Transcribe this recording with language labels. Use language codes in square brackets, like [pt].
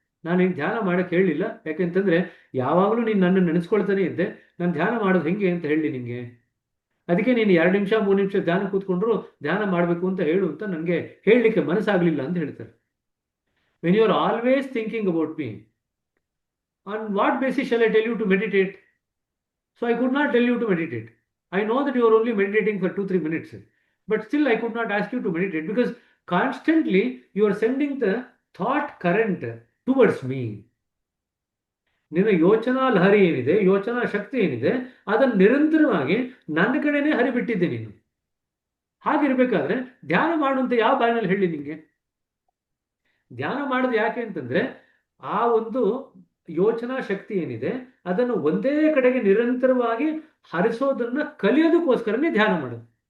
[kn] ನಾನು ಈಗ ಧ್ಯಾನ ಮಾಡಕ್ಕೆ ಹೇಳಲಿಲ್ಲ, ಯಾಕೆಂತಂದ್ರೆ ಯಾವಾಗಲೂ ನೀನು ನನ್ನ ನೆನೆಸ್ಕೊಳ್ತಾನೆ ಇದ್ದೆ. ನಾನು ಧ್ಯಾನ ಮಾಡೋದು ಹೆಂಗೆ ಅಂತ ಹೇಳಿ ನಿಂಗೆ. ಅದಕ್ಕೆ ನೀನು 2 ನಿಮಿಷ 3 ನಿಮಿಷ ಧ್ಯಾನ ಕೂತ್ಕೊಂಡ್ರು ಧ್ಯಾನ ಮಾಡಬೇಕು ಅಂತ ಹೇಳು ಅಂತ ನನಗೆ ಹೇಳಲಿಕ್ಕೆ ಮನಸ್ಸಾಗಲಿಲ್ಲ ಅಂತ ಹೇಳ್ತಾರೆ. [en] When you are always thinking about me, on what basis shall I tell you to meditate? So I could not tell you to meditate. I know that you are only meditating for 2-3 minutes, but still I could not ask you to meditate because constantly you are sending the thought current towards me. [kn] ನಿನ್ನ ಯೋಚನಾ ಲಹರಿ ಏನಿದೆ, ಯೋಚನಾ ಶಕ್ತಿ ಏನಿದೆ, ಅದನ್ನು ನಿರಂತರವಾಗಿ ನನ್ನ ಕಡೆನೇ ಹರಿಬಿಟ್ಟಿದ್ದೆ ನೀನು. ಹಾಗಿರ್ಬೇಕಾದ್ರೆ ಧ್ಯಾನ ಮಾಡುವಂತ ಯಾವ ಬಾಯಿನಲ್ಲಿ ಹೇಳಿ ನಿಂಗೆ? ಧ್ಯಾನ ಮಾಡೋದು ಯಾಕೆ ಅಂತಂದ್ರೆ ಆ ಒಂದು ಯೋಚನಾ ಶಕ್ತಿ ಏನಿದೆ ಅದನ್ನು ಒಂದೇ ಕಡೆಗೆ ನಿರಂತರವಾಗಿ ಹರಿಸೋದನ್ನ ಕಲಿಯೋದಕ್ಕೋಸ್ಕರನೇ ಧ್ಯಾನ ಮಾಡೋದು.